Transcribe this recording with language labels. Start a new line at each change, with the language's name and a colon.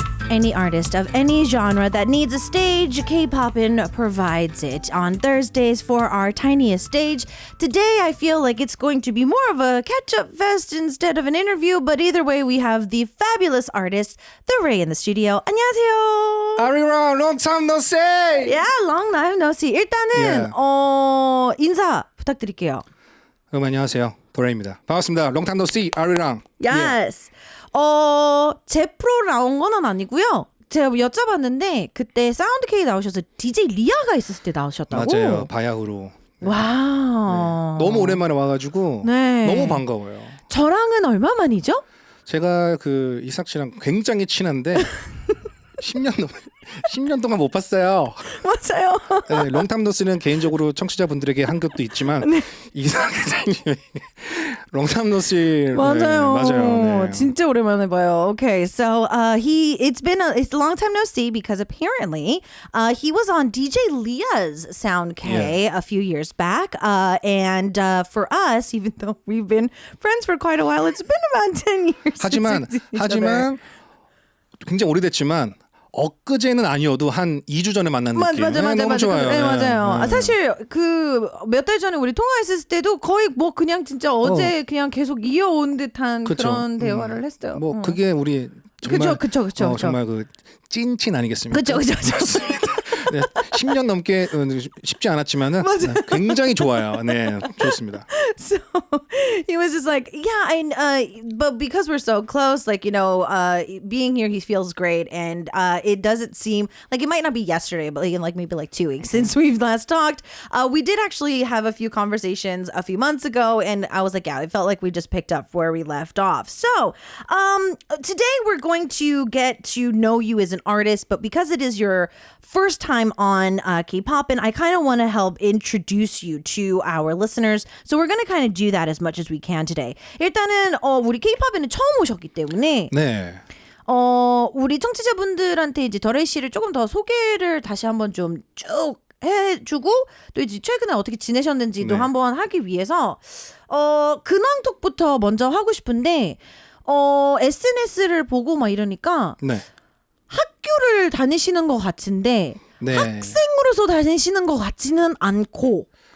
English: Any artist of any genre that needs a stage, K-Poppin' provides it. On Thursdays for our Tiniest Stage, today I feel like it's going to be more of a catch-up fest instead of an interview, but either way we have the fabulous artist, THERAY in the studio.
Korean: 안녕하세요.
English: ARIRANG long time no see. Yeah, long time no see.
Korean: 일단은 인사 부탁드릴게요. 안녕하세요. THERAY입니다. 반갑습니다.
English: long time no see.
Korean: ARIRANG.
English: Yes.
Korean: 제 프로 나온 건 아니고요. 제가 여쭤봤는데 그때 사운드 K 나오셔서 DJ 리아가 있었을 때 나오셨다고. 맞아요. 바야흐로. 네. 와우. 네. 너무 오랜만에 와가지고 네. 너무 반가워요. 저랑은 얼마 만이죠? 제가 그 이삭 씨랑 굉장히 친한데 10년 동안 못 봤어요. 맞아요. 네, 롱탐노스는 개인적으로 청취자분들에게 한 겹도 있지만 네. 이삭 기자님 롱탐노스 맞아요. 네, 맞아요. 네. 진짜 오랜만에 봐요.
English: Okay, so it's a long time no see because apparently he was on DJ Leah's Sound K a few years back, and for us, even though we've been friends for quite a while, it's been about 10 years.
Korean: 하지만 굉장히 오래됐지만. 엊그제는 아니어도 한 2주 전에 만난 느낌. 맞아. 너무 좋아요. 네, 맞아요. 사실 그 몇 달 전에 우리 통화했을 때도 거의 뭐 그냥 진짜 어제 그냥 계속 이어온 듯한 그런 대화를 했어요. 뭐 그게 우리 정말 그쵸. 정말 그 찐친 아니겠습니까? 그쵸. 네, 10년 넘게 쉽지 않았지만은 굉장히 좋아요. 네, 좋습니다.
English: So he was just like, but because we're so close, like, being here, he feels great. And it doesn't seem like it might not be yesterday, but like maybe like 2 weeks since we've last talked. We did actually have a few conversations a few months ago. And I was like, it felt like we just picked up where we left off. So today we're going to get to know you as an artist, but because it is your first time on K-Poppin', I kind of want to help introduce you to our listeners. So we're going to kind of do that as much as we can today.
Korean: 일단은 우리 K-Poppin'은 처음 오셨기 때문에 네. 우리 청취자분들한테 이제 더레이 씨를 조금 더 소개를 다시 한번 좀 쭉 해주고 또 이제 최근에 어떻게 지내셨는지도 한번 하기 위해서 근황톡부터 먼저 하고 싶은데 SNS를 보고 막 이러니까 학교를 다니시는 것 같은데 학생으로서 다니시는 것 같지는 않고